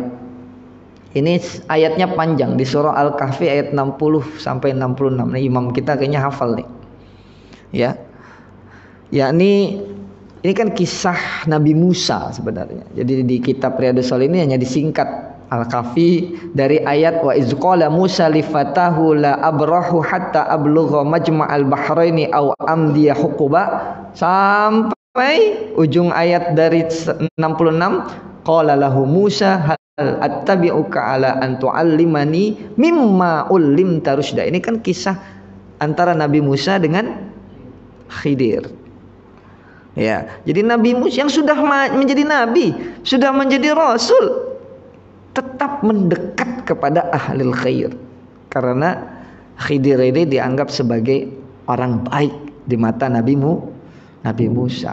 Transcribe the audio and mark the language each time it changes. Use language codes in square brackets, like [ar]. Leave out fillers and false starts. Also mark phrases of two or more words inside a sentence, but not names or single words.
[id] Ini ayatnya panjang, di surah Al-Kahfi ayat 60 sampai 66. Nah, imam kita kayaknya hafal nih. Ya. Yakni ini kan kisah Nabi Musa sebenarnya. Jadi di kitab Riyadhus Shalihin ini hanya disingkat Al-Kahfi dari ayat [ar] وإذ قال موسى لفتاه لا أبرح حتى أبلغ مجمع البحرين أو أمضي حقبا [id] sampai ujung ayat dari 66. [ar] قال له موسى هل أتبعك على أن تعلمن مما علمت رشدا. [id] Ini kan kisah antara Nabi Musa dengan Khidir. Ya, jadi Nabi Musa yang sudah menjadi nabi, sudah menjadi rasul, tetap mendekat kepada [ar] أهل الخير [id] karena Khidir ini dianggap sebagai orang baik di mata Nabi Musa.